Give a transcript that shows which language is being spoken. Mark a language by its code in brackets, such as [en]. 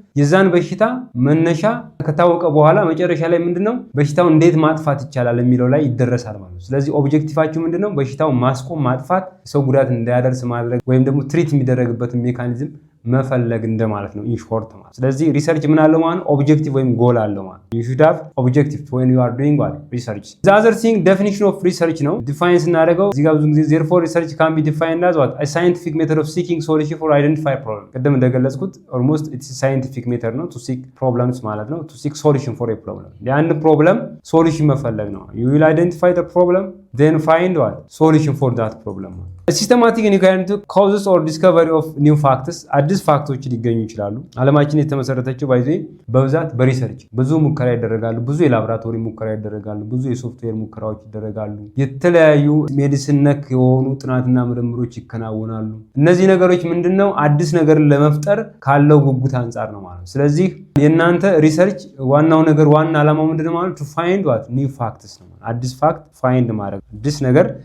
[am] የዛን በሽታ መነሻ ከታወቀ በኋላ መጨረሻ ላይ ምንድነው በሽታውን እንዴት ማጥፋት ይቻላል የሚለው ላይ ይደረሳል ማለት ነው። ስለዚህ ኦብጀክቲቫችሁ ምንድነው? በሽታውን ማስቆም፣ ማጥፋት፣ ሰው ጉዳት እንዳያደርስ ማድረግ ወይም ደግሞ ትሪት የሚደረግበትን ሜካኒዝም መፈለግ እንደማለት ነው ኢንሾርት ማለት። ስለዚህ ሪሰርች ምን አለው ማለት ኦብጀክቲቭ ወይም ጎል አለው ማለት። [en] you should have objective when you are doing what research. the other thing definition of research ነው [am] ዲፋይን ስናደርገው እዚህ ጋር ብዙ ጊዜ [en] therefore research can be defined as what a scientific method of seeking solution for identify problem. [am] ቅድም እንደገለጽኩት [en] almost it's a scientific method ነው to seek problems ማለት ነው to seek solution for a problem. [am] ለአንድ ፕሮብለም ሶሉሽን መፈለግ ነው። [en] you will identify the problem then find what solution for that problem. ሲስተማቲክ ኢንኳየሪ ካውዝስ ኦር ዲስከቨሪ ኦፍ ኒው ፋክትስ [am] አዲስ ፋክቶች ሊገኙ ይችላሉ። ዓለማችን የተመሰረተችው በብዛት በሪሰርች ብዙ ሙከራ ይደረጋሉ። ብዙ የላቦራቶሪ ሙከራ ይደረጋሉ። ብዙ የሶፍትዌር ሙከራዎች ይደረጋሉ። የተለያዩ ሜዲሲን ነክ የሆኑ ጥናትና ምርምሮች ይከናወናሉ። እነዚህ ነገሮች ምንድነው አዲስ ነገርን ለመፍጠር ካለው ጉጉት አንጻር ነው ማለት። ስለዚህ የእናንተ ሪሰርች ዋናው ነገር ዋና ዓላማው ምንድነው ማለት [en] to find what new facts [am] ነው። አዲስ ፋክት ፋይንድ ማድረግ አዲስ ነገር